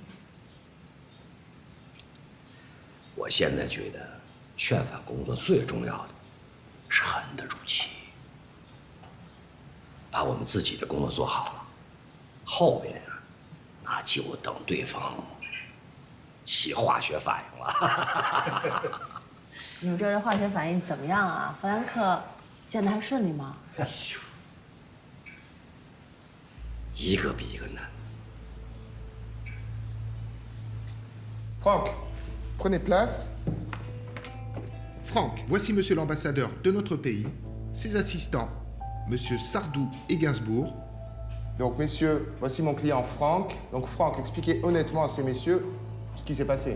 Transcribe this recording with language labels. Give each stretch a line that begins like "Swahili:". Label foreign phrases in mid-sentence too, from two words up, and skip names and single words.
Chinese: 我现在觉得劝返工作最重要的是沉得住气，把我们自己的工作做好了，后边啊，那就等对方起化学反应了。你们这人化学反应怎么样啊？弗兰克见得还顺利吗？哎呦，一个比一个难。
French: Franck, prenez place. Franck, voici monsieur l'ambassadeur de notre pays, ses assistants, monsieur Sardou et Gainsbourg. Donc, messieurs, voici mon client Franck. Donc, Franck, expliquez honnêtement à ces messieurs ce qui s'est passé.